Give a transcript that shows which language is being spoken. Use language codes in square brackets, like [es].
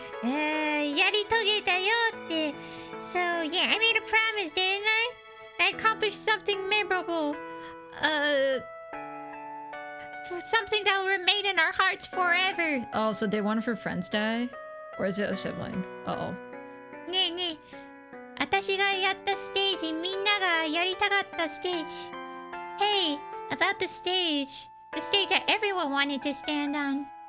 [ja] やり遂げたよって。 [en] So yeah, I made a promise, didn't I? I accomplished something memorable. For something that will remain in our hearts forever. Oh, so did one of her friends die? Or is it a sibling? Uh-oh. [ja] ねえねえ、私がやったステージ、みんながやりたかったステージ。 [en] Hey, about the stage. The stage that everyone wanted to stand on.